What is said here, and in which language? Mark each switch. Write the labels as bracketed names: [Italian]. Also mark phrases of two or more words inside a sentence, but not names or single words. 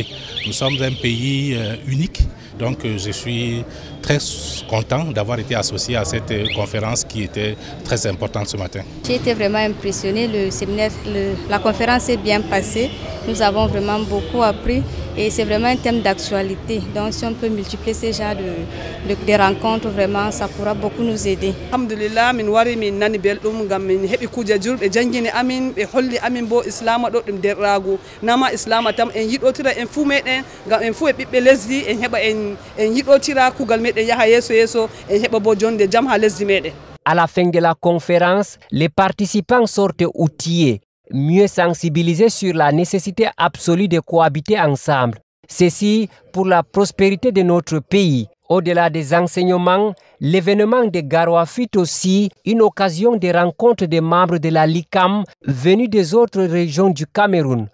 [French] Nous sommes un pays unique. Donc je suis très content d'avoir été associé à cette conférence qui était très importante ce matin. J'ai été vraiment impressionné, le séminaire, la conférence s'est bien passée. Nous avons vraiment beaucoup appris et c'est vraiment un thème d'actualité. Donc si on peut multiplier ces genres de rencontres, vraiment ça pourra beaucoup nous aider. [Fula] Alhamdulillah, min wari min nani beldum ngam min hebi kuje julbe jangini amin be holli amin bo islam do dum derrago nama islam tam en yidotira en fu meden ngam en fu e bibbe lesdi en heba en yidotira kugal meden yaha yeso en heba bo jonde jam ha lesdi meden. [French] À la fin de la conférence, les participants sortent outillés, mieux sensibilisés sur la nécessité absolue de cohabiter ensemble. Ceci pour la prospérité de notre pays. Au-delà des enseignements, l'événement de Garoua fut aussi une occasion de rencontre des membres de la LICAM venus des autres régions du Cameroun.